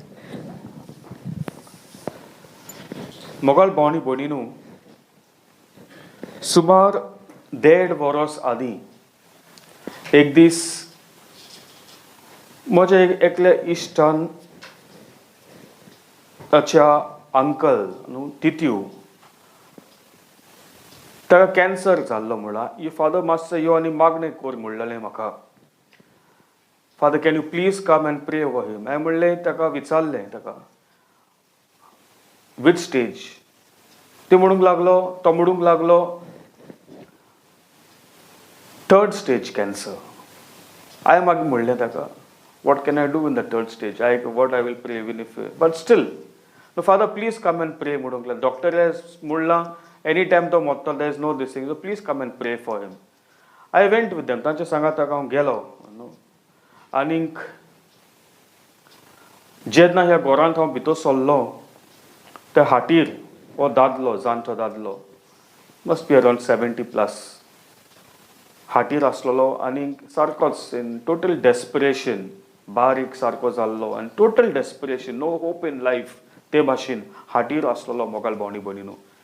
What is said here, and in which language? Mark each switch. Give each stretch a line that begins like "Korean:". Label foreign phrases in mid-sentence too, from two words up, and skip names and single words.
Konkani: मोगाल भावनी भयणीनो, सुमार 1.5 वर्स आदीं एक दीस म्हज्या एकल्या इश्टान ताच्या अंकल न्हू तित्यू ताका कॅन्सर जाल्लो म्हणला. फादर मातसो यो आनी मागणें कर म्हणलेलें म्हाका.
English: Father can you please come and pray over him.
Konkani: हांवें म्हणलें ताका विचारलें ताका
English: which stage.
Konkani: तो म्हणूंक लागलो 3rd
English: stage cancer.
Konkani: हांवें मागीर म्हणलें ताका
English: what can I do in the 3rd stage. what I will pray even if but still father please come and pray
Konkani: म्हणूंक लागलो. डॉक्टरे म्हणलां
English: any time
Konkani: तो मोत्तलो,
English: there is no this thing, so please come and pray for him. I went with them.
Konkani: तांच्या सांगात ताका हांव गेलो. आनीक जेन्ना ह्या घरांत हांव भितर सरलो त्या हाटीर हो दादलो, जाणटो दादलो,
English: must be around 70+
Konkani: हाटीर आसलेलो आनी सारकोच
English: in total desperation,
Konkani: बारीक सारको जाल्लो आनी
English: total desperation, no hope in life,
Konkani: ते भाशेन हाटीर आसलेलो मोगाल भावनी भयणीनो.